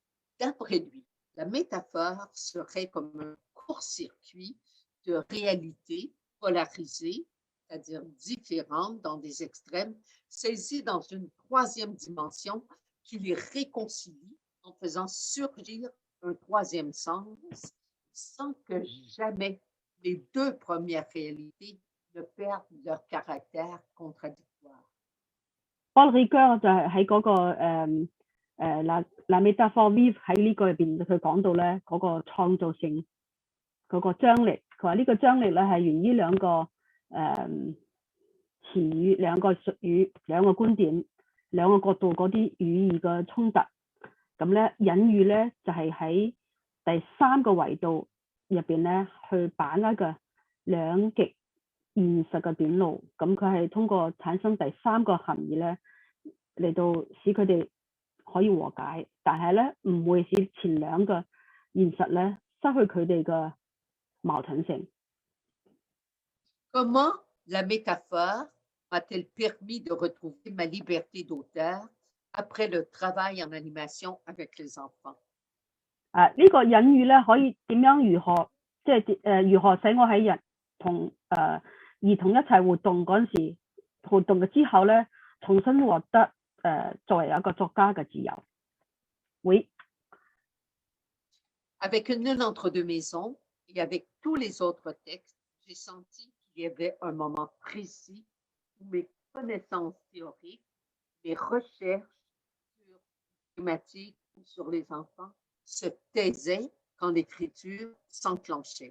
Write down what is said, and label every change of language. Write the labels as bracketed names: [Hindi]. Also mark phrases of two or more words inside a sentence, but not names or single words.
[French] D'après lui, la métaphore serait comme un court-circuit de réalités polarisées, c'est-à-dire différentes dans des extrêmes, saisies dans une troisième dimension qui les réconcilie en faisant surgir un troisième sens, sans que jamais les deux premières réalités ne perdent leur caractère contradictoire. [Cantonese] Paul Ricoeur 就係喺嗰個 La métaphore vive 喺呢個入邊，佢講到咧嗰個創造性嗰個張力。佢話呢個張力咧係源於兩個詞語、兩個術語、兩個觀點、兩個角度嗰啲語義嘅衝突。咁咧隱喻咧就係喺第三個維度入邊咧去把握嘅兩極現實嘅短路。咁佢係通過產生第三個含義咧嚟到使佢哋可以和解，但係咧唔會使前兩個現實咧失去佢哋嘅矛盾性。 [French] Comment la métaphore m'a-t-elle permis de retrouver ma liberté d'auteur après le travail en animation avec les enfants? [Cantonese] 呢個隱喻咧可以點樣如何使我喺同兒童一齊活動嗰陣時，活動嘅之後咧，重新獲得作為一個作家嘅自由。Oui. [French] Avec Nul entre deux maisons et avec tous les autres textes, j'ai senti qu'il y avait un moment précis où mes connaissances théoriques, mes recherches sur les thématiques ou sur les enfants se taisaient quand l'écriture s'enclenchait.